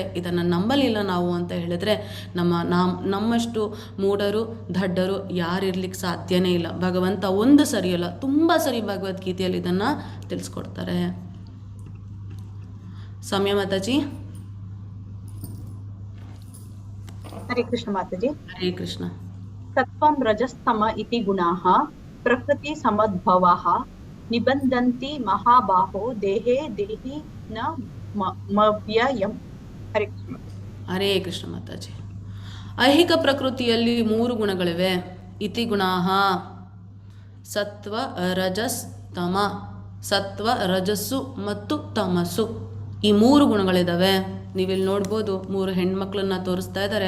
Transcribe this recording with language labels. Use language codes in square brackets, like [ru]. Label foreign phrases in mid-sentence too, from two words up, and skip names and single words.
[kn] ಇದನ್ನು ನಂಬಲಿಲ್ಲ ನಾವು ಅಂತ ಹೇಳಿದ್ರೆ ನಮ್ಮಷ್ಟು ಮೂಢರು ದಡ್ಡರು ಯಾರಿರ್ಲಿಕ್ಕೆ ಸಾಧ್ಯನೇ ಇಲ್ಲ. ಭಗವಂತ ಒಂದು ಸರಿಯಲ್ಲ, ತುಂಬ ಸರಿ ಭಗವದ್ಗೀತೆಯಲ್ಲಿ ಇದನ್ನು ತಿಳಿಸ್ಕೊಡ್ತಾರೆ. ಸಮಯ ಮಾತಾಜಿ. [sa] ಹರೇ ಕೃಷ್ಣ ಮಾತಾಜಿ. ಹರೇ ಕೃಷ್ಣ. ಸತ್ವಂ ರಜಸ್ತಮ ಇತಿ ಗುಣಾಃ ಪ್ರಕೃತಿ ಸಮದ್ಭವಾಃ ನಿಬಂಧಂತಿ ಮಹಾಬಾಹೋ ದೇಹೇ ದೇಹಿ ನ ಮವ್ಯಯಂ. ಹರೇ ಕೃಷ್ಣ. ಹರೇ ಕೃಷ್ಣ [kn] ಮಾತಾಜಿ. ಐಹಿಕ ಪ್ರಕೃತಿಯಲ್ಲಿ 3 ಗುಣಗಳಿವೆ. [sa] ಇತಿ ಗುಣಾಃ ಸತ್ವ ರಜಸ್ ತಮ. [kn] ಸತ್ವ ರಜಸ್ಸು ಮತ್ತು ತಮಸ್ಸು, ಈ 3 ಗುಣಗಳಿದ್ದಾವೆ. ನೀವಿಲ್ಲಿ ನೋಡ್ಬೋದು 3 ಹೆಣ್ಮಕ್ಳನ್ನ ತೋರಿಸ್ತಾ ಇದ್ದಾರೆ.